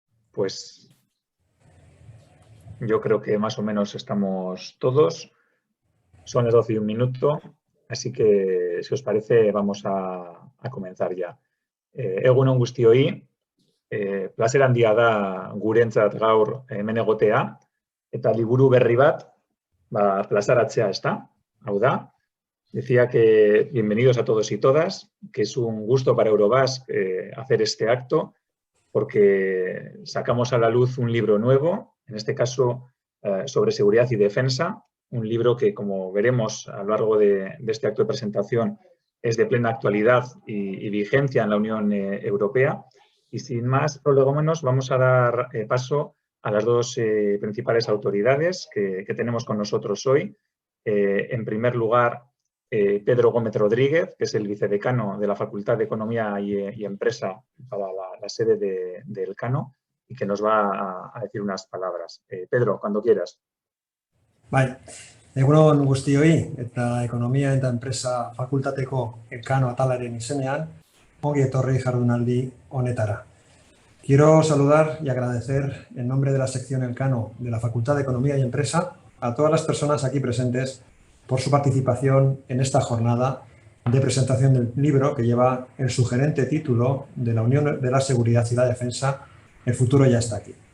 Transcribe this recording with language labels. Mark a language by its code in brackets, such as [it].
[es] Pues yo creo que más o menos estamos todos. Son las 12 y un minuto, así que si os parece vamos a comenzar ya. [eu] Egunon guztioi, plazer handia da gurentzat gaur hemen egotea, eta liburu berri bat plazaratzea, ezta? Hau da, [es] decía que bienvenidos a todos y todas, que es un gusto para Eurobasque hacer este acto, porque sacamos a la luz un libro nuevo, en este caso sobre seguridad y defensa, un libro que, como veremos a lo largo de este acto de presentación, es de plena actualidad y vigencia en la Unión Europea. Y sin más prolegómenos, vamos a dar paso a las dos principales autoridades que tenemos con nosotros hoy. En primer lugar, Pedro Gómez Rodríguez, que es el vicedecano de la Facultad de Economía y Empresa para la sede de Elcano, y que nos va a decir unas palabras. Pedro, cuando quieras. [eu] Bai, egunon guztioi eta ekonomia eta enpresa fakultateko Elkano atalaren izenean, ongi etorri jardunaldi honetara. [es] Quiero saludar y agradecer en nombre de la sección Elcano de la Facultad de Economía y Empresa a todas las personas aquí presentes por su participación en esta jornada de presentación del libro que lleva el sugerente título de la Unión de la Seguridad y la Defensa, El futuro ya está aquí.